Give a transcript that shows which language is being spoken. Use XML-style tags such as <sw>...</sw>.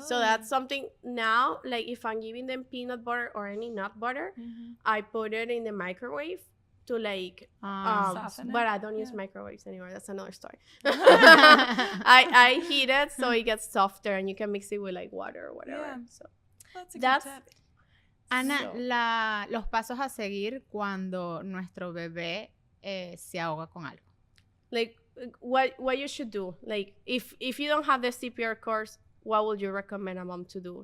<en>So that's something now, like if I'm giving them peanut butter or any nut butter, I put it in the microwave to like soften it. But I don't use microwaves anymore. That's another story. I heat it so it gets softer and you can mix it with like water or whatever. Yeah. So that's a good tip.</en> <es>Ana, los pasos a seguir cuando nuestro bebé se ahoga con algo.</es> <en>Like what you should do, like if you don't have the CPR course, what would you recommend a mom to do?</en>